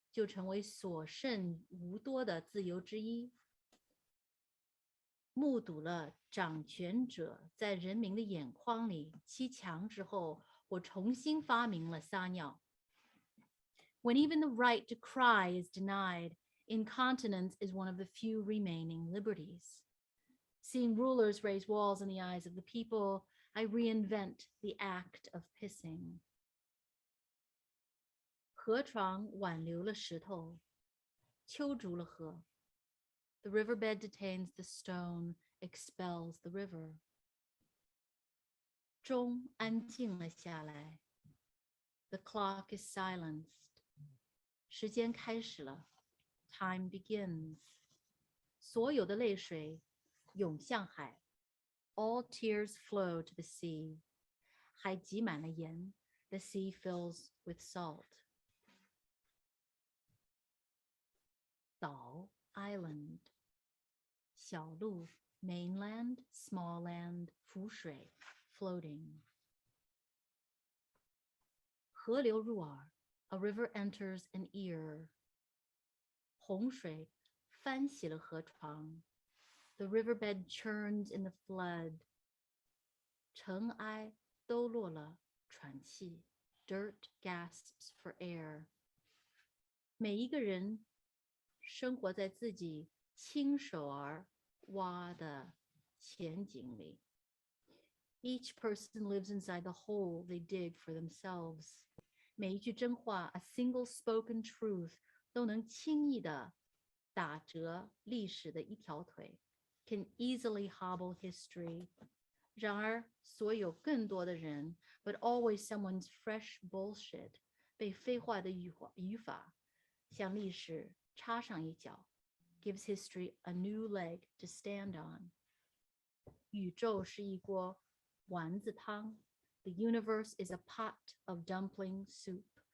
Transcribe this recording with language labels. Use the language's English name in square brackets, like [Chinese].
[Chinese] 就成为所剩无多的自由之一。目睹了掌权者在人民的眼眶里砌墙之后，我重新发明了撒尿。 [English] When even the right to cry is denied, incontinence is one of the few remaining liberties. Seeing rulers raise walls in the eyes of the people, I reinvent the act of pissing. [Chinese] 河床挽留了石头，揪住了河。 [English] The riverbed detains the stone, expels the river. [Chinese] 钟安静了下来。 [English] The clock is silenced. [Chinese] 时间开始了。 [English] Time begins. [Chinese] 所有的泪水涌向海。 [English] All tears flow to the sea. [Chinese] 海挤满了盐。 [English] The sea fills with salt. [Chinese] 岛 island. 小陆 [English] mainland, small land, [Chinese] 浮水 [English] floating. [Chinese] 河流入耳 [English] a river enters an ear. [Chinese] 洪水翻起了河床 [English] the riverbed churns in the flood. [Chinese] 尘埃都落了喘气 [English] dirt gasps for air. [Chinese] 每一个人生活在自己亲手而挖的前景里。 [English] Each person lives inside the hole they dig for themselves. [Chinese] 每一句真话 [English] a single spoken truth [Chinese] 都能轻易地打折历史的一条腿 [English] can easily hobble history. [Chinese] 然而所有更多的人 [English] but always someone's fresh bullshit [Chinese] 被废话的语法向历史插上一脚 [English] gives history a new leg to stand on. [Chinese] 宇宙是一锅丸子汤 [English] The universe is a pot of dumpling soup.